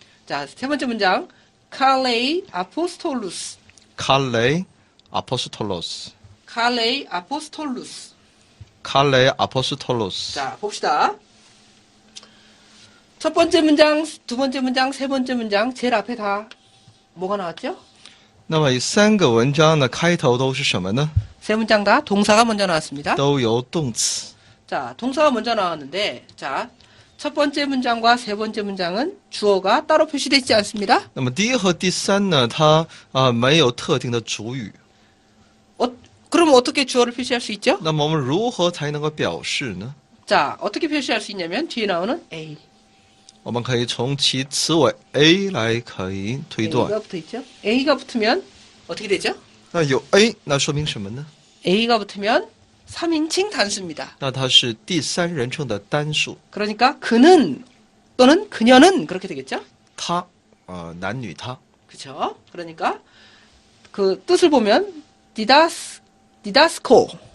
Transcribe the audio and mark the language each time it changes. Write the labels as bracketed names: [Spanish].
[Greek] 자, 세 번째 문장. 칼레이 아포스톨루스. 칼레 아포스톨로스 칼레이 아포스톨루스. 칼레 아포스톨로스 [Korean] 자, 봅시다. 첫 번째 문장, 두 번째 문장, 세 번째 문장 제일 앞에 다 뭐가 나왔죠? [Chinese] 那么三个文章的开头都是什么呢？ [Korean] 세 문장 다 동사가 먼저 나왔습니다. [Chinese] 都由动词。 [Korean] 자, 동사가 먼저 나왔는데, 자, 첫 번째 문장과 세 번째 문장은 주어가 따로 표시되어 있지 않습니다. [Chinese] 那么第一和第三呢，它没有特定的主语。 [Korean] 그럼 어떻게 주어를 표시할 수 있죠? [Chinese] 那么我们如何才能够表示呢？ [Korean] 자, 어떻게 표시할 수 있냐면 뒤에 나오는 A. [Chinese] 我们可以从其词尾 A 来可以推断。 [Korean] A가 붙어 있죠? A가 붙으면 어떻게 되죠? [Chinese] 那有 A， 那说明什么呢？ [Korean] A가 붙으면 3인칭 단수입니다. [Chinese] 那它是第三人称的单数。 [Korean] 그러니까 그는 또는 그녀는 그렇게 되겠죠? [Chinese] 他，男女他。 [Korean] 그렇죠? 그러니까 그 뜻을 보면 디다스코.